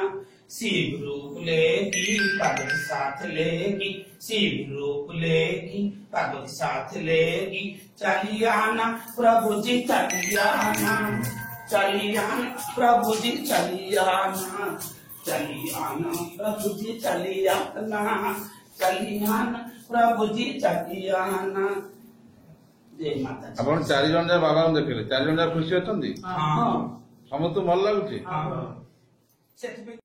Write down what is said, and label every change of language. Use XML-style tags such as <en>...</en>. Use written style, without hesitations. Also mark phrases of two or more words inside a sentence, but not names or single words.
<hi>शिव रूप लेगी पार्वती साथ लेगी, शिव रूप लेगी पार्वती साथ लेगी, चलियाना प्रभु जी चलियाना, चलियाना प्रभु जी चलियाना, चलियाना प्रभु जी चलियाना, चलियाना प्रभु जी चलियाना। जय माता।</hi> <or>ଆପଣ 4 ଜଣ ଯାକ ବାବାଙ୍କୁ ଦେଖିଲେ, 4 ଜଣ ଯାକ ଖୁସି ଅଛନ୍ତି? हाँ ସମସ୍ତଙ୍କୁ ଭଲ ଲାଗୁଛି? हाँ।</or>